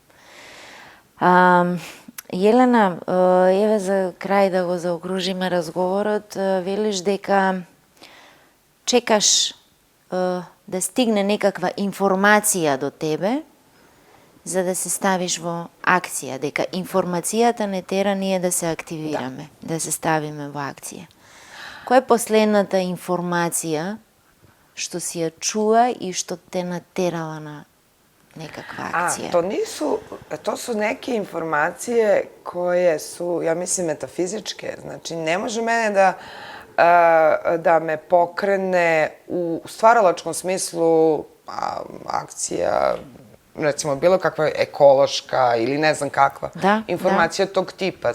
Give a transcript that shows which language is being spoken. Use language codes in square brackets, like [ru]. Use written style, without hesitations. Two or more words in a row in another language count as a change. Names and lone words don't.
[mk] Јелена, еве за крај да го заокружиме разговорот, велиш дека чекаш да стигне некаква информација до тебе за да се ставиш во акција, дека информацијата не тера ние да се активираме, да се ставиме во акција. Која е последната информација што си ја чула и што те натерала на некаква акција? [sr] To su neke informacije koje su, ja mislim, metafizičke. Znači, ne može mene da me pokrene u stvaralačkom smislu akcija, recimo, bilo kakva ekološka ili ne znam kakva informacija tog tipa.